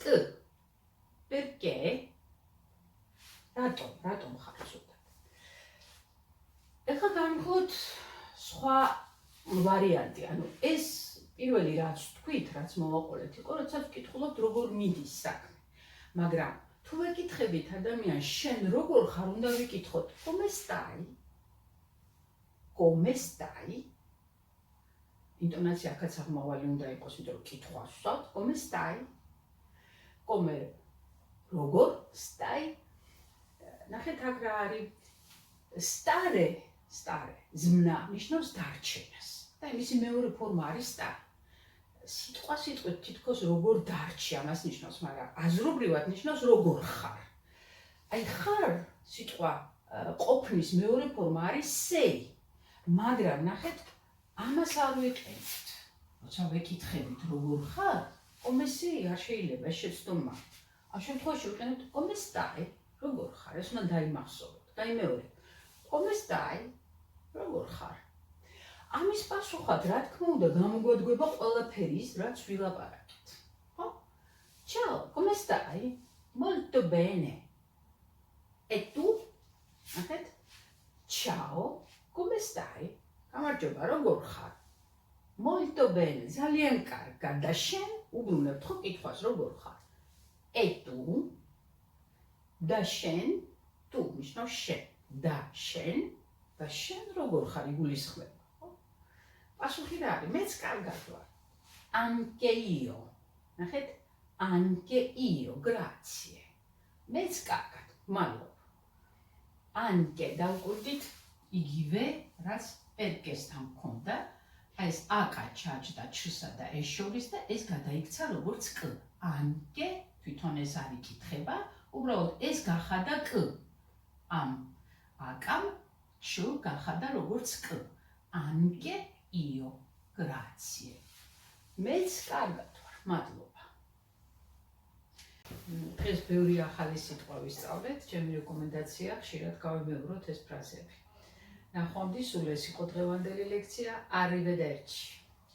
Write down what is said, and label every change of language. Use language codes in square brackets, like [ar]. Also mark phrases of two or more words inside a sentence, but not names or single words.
[ka] perché რატომ ხარ ცუდად? ეხლა გამიხოთ სხვა ვარიანტი, ანუ ეს პირველი რაც თქვით, რაც მოვაყოლეთ, იყო, როცა ვკითხულობთ როგორ მიდის საქმე. მაგრამ თუ ვეკითხებით ადამიანს, შენ როგორ ხარ, უნდა ვიკითხოთ, [it] come stai? Come stai? [ka] ინტონაცია აქაც აღმავალი უნდა იყოს, იმიტომ რომ კითხვა ვსვათ, [it] come stai? Come როგორ stai? [ka] ნახეთ აქ რა არის stare, ზმნა, ნიშნავს დარჩენას. და მისი მეორე ფორმა არის stare. სიტყვით თითქოს როგორ დარჩი ამას ნიშნავს, მაგრამ აზრობრივად ნიშნავს როგორ ხარ. აი ხარ სიტყვა ყოფნის მეორე ფორმა არის sei. მაგრამ ნახეთ ამას არ ვიყენებთ. როცა ვეკითხებით როგორ ხარ, [it] come sei [ka] არ შეიძლება შეცდომა. ამ შემთხვევაში ვიყენებთ [it] come stai, [ka] როგორ ხარ, ეს უნდა დაიმახსოვროთ. გაიმეორეთ. [it] come stai, [ka] როგორ ხარ? ამის პასუხად, რა თქმა უნდა, გამოგვადგება ყველაფერი ის, რაც ვილაპარაკეთ. ხო? [it] Ciao, come stai? Molto bene. E tu? ნახეთ? Ciao, come stai? [ka] გამარჯობა, როგორ ხარ? [it] Molto bene, [ka] ძალიან კარგად. და შენ უბრუნებთ ხო კითხვას, როგორ ხარ? [it] E tu? [ka] და შენ, tu ნიშნავს შენ. და შენ როგორ ხარ იგულისხმება. პასუხი რა არის? მეც კარგად ვარ. [it] Anche io. ნახეთ? Anche io, grazie. [ka] მეც კარგად, მადლობა. Anche დავკვირდით იგივე, რაც perché-სთან მქონდა. აი ეს აკა ჩაჯდა ჩსა და ეს შორის და ეს გადაიქცა როგორც კ. Anche თვითონ ეს არ იკითხება, უბრალოდ ეს გახადა კ. ამ აკამ ჩ გახადა როგორც კ. [it] Anche io, grazie. [ka] მეც კარგად ვარ, მადლობა. დღეს ბევრი ახალი სიტყვა ვისწავლეთ, ჩემი რეკომენდაცია ხშირად გავიმეოროთ ეს ფრაზები. ნახვამდის, სულ ეს იყო დღევანდელი ლექცია, [it] arrivederci.